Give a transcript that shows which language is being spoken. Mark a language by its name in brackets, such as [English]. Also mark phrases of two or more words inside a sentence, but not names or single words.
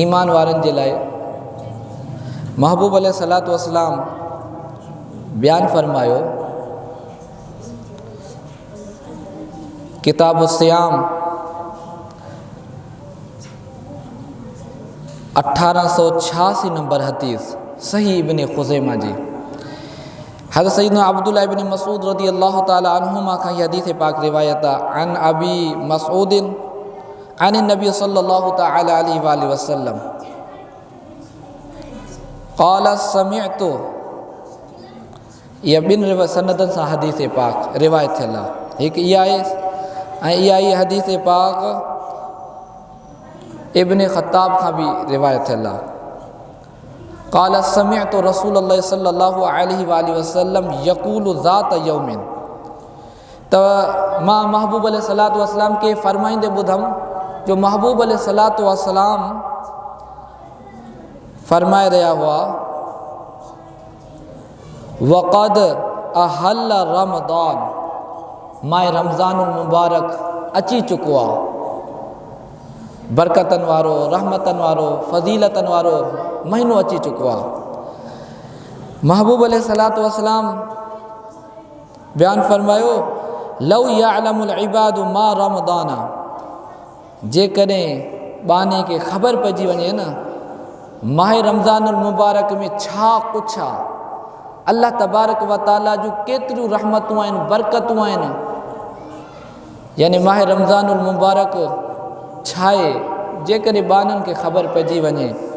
[Sindhi] ईमान वारनि जे लाइ महबूब [Arabic] عليه الصلاة والسلام [Sindhi] बयानु फरमायो, किताब सियाम 1886 नंबर हदीस, सही इब्न ख़ुज़ैमा जी। हज़रत सैयदना अब्दुल्लाह इब्न मसूद [Arabic] رضي الله تعالى عنهما [Sindhi] खां ये हदीस पाक रिवायत आहे। [Arabic] عن أبي مسعود عن النبي صلى الله تعالى عليه وسلم قال سمعت, [Sindhi] इहा ॿिनि सनदनि सां हदीस पाक रिवायत थियल आहे। हिकु इहा आहे ऐं इहा ई हदीस पाक इब्न ख़त्ताब खां बि रिवायत थियल आहे। [Arabic] قال سمعت رسول الله صلى الله عليه وسلم يقول ذات يوم, [Sindhi] त मां महबूब [Arabic] عليه الصلاة والسلام [Sindhi] के फरमाईंदे ॿुधमि जो महबूब [Arabic] عليه الصلاة والسلام [Sindhi] फरमाए रहिया हुआ, [Arabic] وقد أهل رمضان, [Sindhi] माह रमज़ान मुबारक अची चुको आहे, बरकतनि वारो, रहमतनि वारो, फ़ज़ीलतनि वारो महीनो अची चुको आहे। महबूब [Arabic] عليه الصلاة والسلام [Sindhi] बयानु फरमायो, [Arabic] لو يعلم العباد ما رمضان, [Sindhi] जेकॾहिं बाने खे ख़बर पइजी वञे न माह रमज़ान मुबारक में छा कुझु आहे, अल्लाह [Arabic] تبارك وتعالى [Sindhi] जूं केतिरियूं रहमतूं आहिनि, बरकतूं आहिनि, यानी माह रमज़ान मुबारक छा आहे, जेकॾहिं बाननि खे ख़बर पइजी वञे।